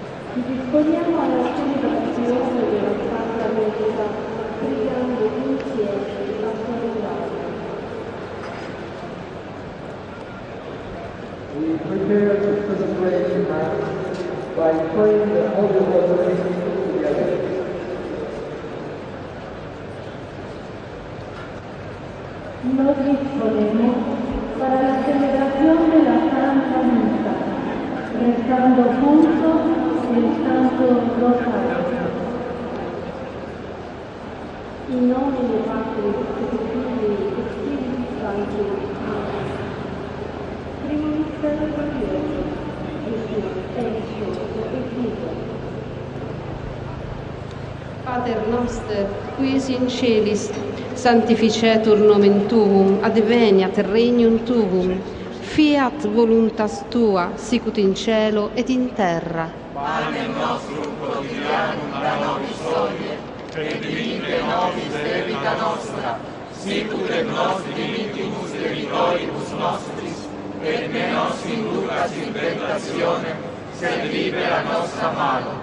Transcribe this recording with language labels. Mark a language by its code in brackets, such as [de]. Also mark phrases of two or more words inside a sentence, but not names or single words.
[it] Ci disponiamo alla celebrazione della Santa Messa, pregando insieme a salutare. [en] We prepare to celebrate Mass by praying the Holy Rosary together. [es] Nos disponemos para la celebración de la Santa Misa, rezando juntos el Santo Rosario. [la] In nomine Patris et Filii et Spiritus Sancti. Amen. [it] Primo mistero glorioso. Gesù è disceso e vivo. [la] Pater noster, qui es in celis, sanctificetur nomen tuum, adveniat regnum tuum, fiat voluntas tua, sicut in cielo et in terra. Panem nostrum quotidianum da nobis hodie, et dimitte nobis debita nostra, sicut et nos dimittimus debitoribus nostris, et ne nos inducas in tentationem, sed libera nos a malo.